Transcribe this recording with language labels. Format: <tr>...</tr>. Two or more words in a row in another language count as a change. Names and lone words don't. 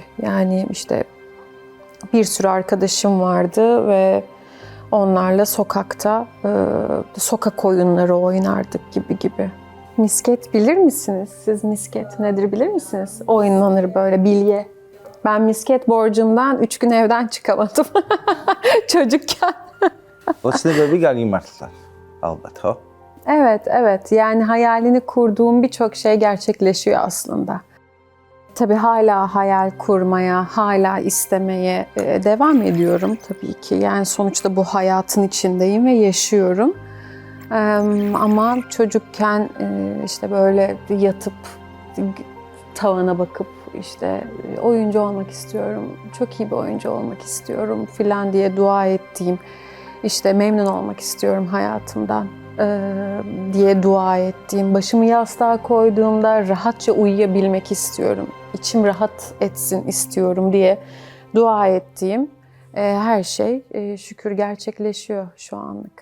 <tr>Yani işte bir sürü arkadaşım vardı ve onlarla sokakta sokak oyunları oynardık gibi. Misket bilir misiniz? Siz misket nedir bilir misiniz? Oynanır böyle bilye. Ben misket borcumdan 3 gün evden çıkamadım çocukken.</tr> <ka>ოცნებები გაგიმართლა, ალბათ, ხო?</ka> <tr>Evet. Yani hayalini kurduğum birçok şey gerçekleşiyor aslında. Tabii hala hayal kurmaya, hala istemeye devam ediyorum tabii ki. Yani sonuçta bu hayatın içindeyim ve yaşıyorum. Ama çocukken işte böyle yatıp tavana bakıp işte oyuncu olmak istiyorum, çok iyi bir oyuncu olmak istiyorum filan diye dua ettiğim, işte memnun olmak istiyorum hayatımdan diye dua ettiğim, başımı yastığa koyduğumda rahatça uyuyabilmek istiyorum, içim rahat etsin istiyorum diye dua ettiğim her şey şükür gerçekleşiyor şu anlık.</tr>